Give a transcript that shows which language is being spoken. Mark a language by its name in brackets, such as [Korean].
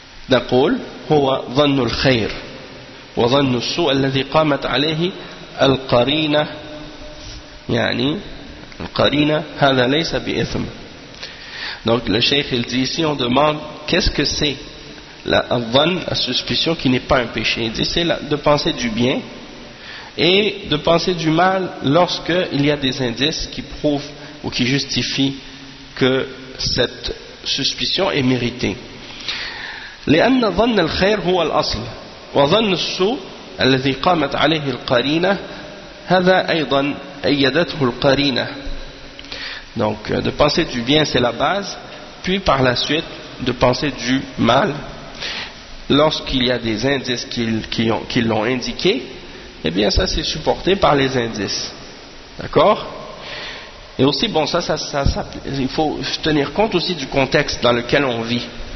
[Arabic] نقول هو ظن الخير وظن السوء الذي قامت عليه القرينة يعني القرينة هذا ليس بإثم. [French] Donc le cheikh il dit ici, on demande qu'est-ce que c'est la dhan, la suspicion qui n'est pas un péché. Il dit c'est de penser du bien et de penser du mal lorsque il y a des indices qui prouvent ou qui justifient que cette suspicion est méritée. [Arabic] لأن ظن الخير هو الأصل وظن السوء الذي قامت عليه القرينة هذا أيضا أيدته القرينة. [French] Donc de penser du bien c'est la base, puis par la suite de penser du mal lorsqu'il y a des indices qui l'ont indiqué, eh bien ça c'est supporté par les indices, d'accord. Et aussi bon, ça il faut tenir compte aussi du contexte dans lequel on vit.